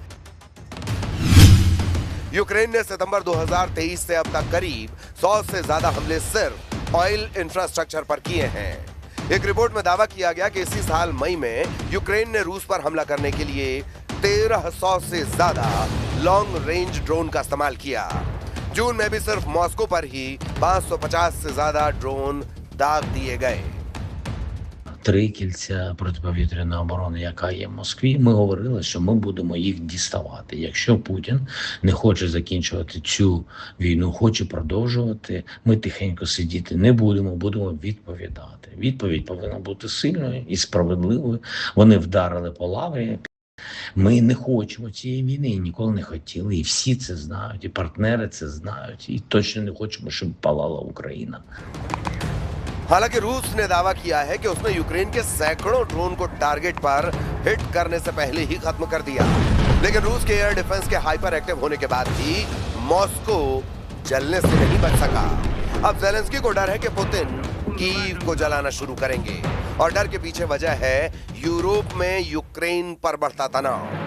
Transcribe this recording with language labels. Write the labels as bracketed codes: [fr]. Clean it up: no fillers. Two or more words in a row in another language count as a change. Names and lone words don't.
[hi] यूक्रेन ने सितंबर 2023 से अब तक करीब 100 से ज्यादा हमले सिर्फ [en] oil infrastructure [hi] पर किए हैं। एक रिपोर्ट में दावा किया गया कि इसी साल मई में यूक्रेन ने रूस पर हमला करने के लिए 1300 से ज्यादा [en] long range drone [hi] का इस्तेमाल किया। जून में भी सिर्फ मॉस्को पर ही 550 से ज्यादा ड्रोन दाग दिए गए। [uk] Три кільця протиповітряної оборони, яка є в Москві, ми говорили, що ми будемо їх діставати. Якщо Путін не хоче закінчувати цю війну, хоче продовжувати, ми тихенько сидіти не будемо, будемо відповідати. Відповідь повинна бути сильною і справедливою. Вони вдарили по лаврі. Ми не хочемо цієї війни і ніколи не хотіли. І всі це знають, і партнери це знають. І точно не хочемо, щоб палала Україна. [hi] हालांकि रूस ने दावा किया है कि उसने यूक्रेन के सैकड़ों ड्रोन को टारगेट पर हिट करने से पहले ही खत्म कर दिया। लेकिन रूस के [en] air defense [hi] के [en] hyper active [hi] होने के बाद भी मॉस्को जलने से नहीं बच सका। अब ज़ेलेंस्की को डर है कि पुतिन कीव को जलाना शुरू करेंगे और डर के पीछे वजह है यूरोप में यूक्रेन पर बढ़ता तनाव।